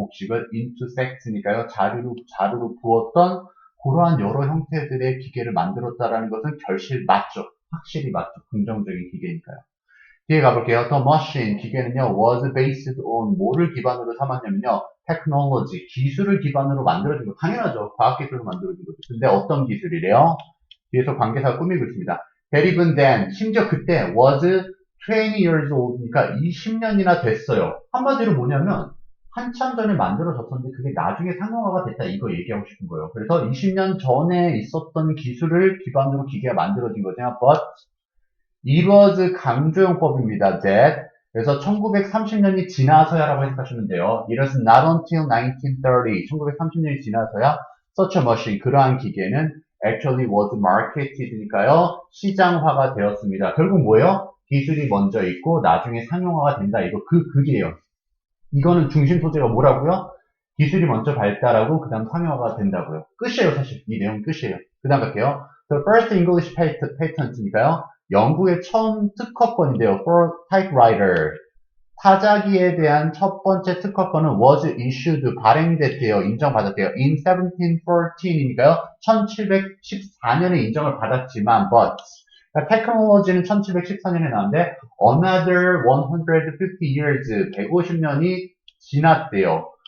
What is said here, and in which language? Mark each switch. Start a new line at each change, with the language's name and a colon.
Korean: 곡식을
English: into sacks
Korean: 니까요. 자루로 부었던 그러한 여러 형태들의 기계를 만들었다라는 것은 결실 맞죠. 확실히 맞죠. 긍정적인 기계니까요. 뒤에 가볼게요.
English: The machine,
Korean: 기계는요,
English: was based on
Korean: 뭐를 기반으로 삼았냐면요,
English: technology,
Korean: 기술을 기반으로 만들어진 거. 당연하죠. 과학기술로 만들어진 거죠. 근데 어떤 기술이래요? 뒤에서 관계사가 꾸미고 있습니다.
English: That even then,
Korean: 심지어 그때
English: was 20 years old니까
Korean: 20년이나 됐어요. 한마디로 뭐냐면, 한참 전에 만들어졌었는데 그게 나중에 상용화가 됐다 이거 얘기하고 싶은 거예요. 그래서 20년 전에 있었던 기술을 기반으로 기계가 만들어진 거잖아요. But it was 강조용법입니다. That 그래서 1930년이 지나서야라고 해석하시면 돼요.
English: It was not until 1930,
Korean: 1930년이 지나서야
English: such a machine,
Korean: 그러한 기계는
English: actually was marketed니까요.
Korean: 시장화가 되었습니다. 결국 뭐예요? 기술이 먼저 있고 나중에 상용화가 된다. 이거 그게요. 이거는 중심 소재가 뭐라고요? 기술이 먼저 발달하고 그 다음 상용화가 된다고요. 끝이에요, 사실. 이 내용 끝이에요. 그 다음 갈게요.
English: The first English patent니까요.
Korean: 영국의 처음 특허권인데요.
English: For typewriter.
Korean: 타자기에 대한 첫 번째 특허권은
English: was issued,
Korean: 발행됐대요. 인정받았대요.
English: In 1714
Korean: 이니까요. 1714년에 인정을 받았지만, but. 그러니까 테크놀로지는 1714년에 나왔는데,
English: another 150 years,
Korean: 150년이 지났대요.